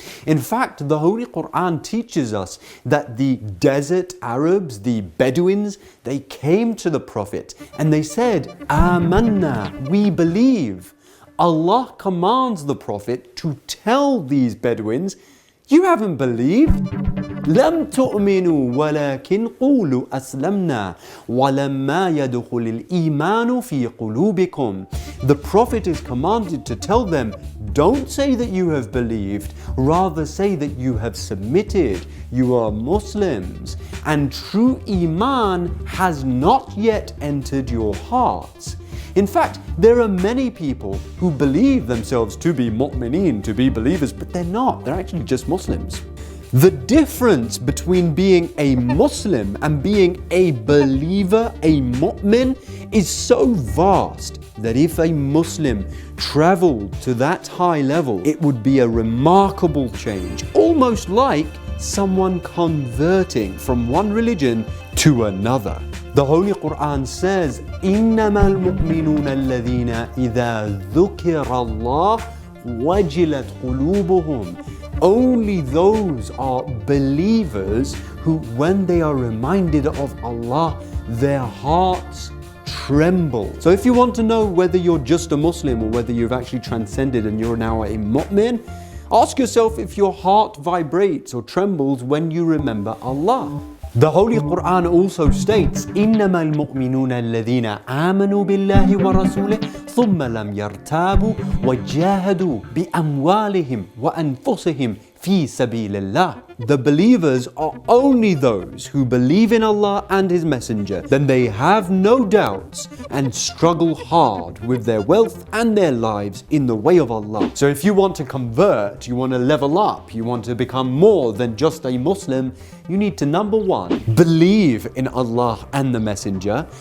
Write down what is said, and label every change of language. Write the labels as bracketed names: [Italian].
[English] In fact, the Holy Quran teaches us that the desert Arabs, the Bedouins, they came to the Prophet and they said, Amanna, we believe. Allah commands the Prophet to tell these Bedouins, you haven't believed? [Arabic] لم تؤمنوا ولكن قولوا أسلمنا ولما يدخل الإيمان في قلوبكم. [English] The Prophet is commanded to tell them, don't say that you have believed, rather say that you have submitted, you are Muslims, and true Iman has not yet entered your hearts. In fact, there are many people who believe themselves to be mu'mineen, to be believers, but they're not. They're actually just Muslims. The difference between being a Muslim and being a believer, a mu'min, is so vast that if a Muslim traveled to that high level, it would be a remarkable change, almost like someone converting from one religion to another. The Holy Quran says, [Arabic] إِنَّمَا الْمُؤْمِنُونَ الَّذِينَ إِذَا ذُكِرَ اللَّهُ وَجِلَتْ قُلُوبُهُمْ. [English] Only those are believers who, when they are reminded of Allah, their hearts tremble. So if you want to know whether you're just a Muslim or whether you've actually transcended and you're now a mu'min, ask yourself if your heart vibrates or trembles when you remember Allah. The Holy Quran also states, [Arabic] إِنَّمَا الْمُؤْمِنُونَ الَّذِينَ آمَنُوا بِاللَّهِ وَرَسُولِهِ ثُمَّ لَمْ يَرْتَابُوا وَجَاهَدُوا بِأَمْوَالِهِمْ وَأَنفُسِهِمْ فِي سَبِيلِ اللَّهِ. [English] The believers are only those who believe in Allah and His Messenger. Then they have no doubts and struggle hard with their wealth and their lives in the way of Allah. So if you want to convert, you want to level up, you want to become more than just a Muslim, you need to, number one, believe in Allah and the Messenger.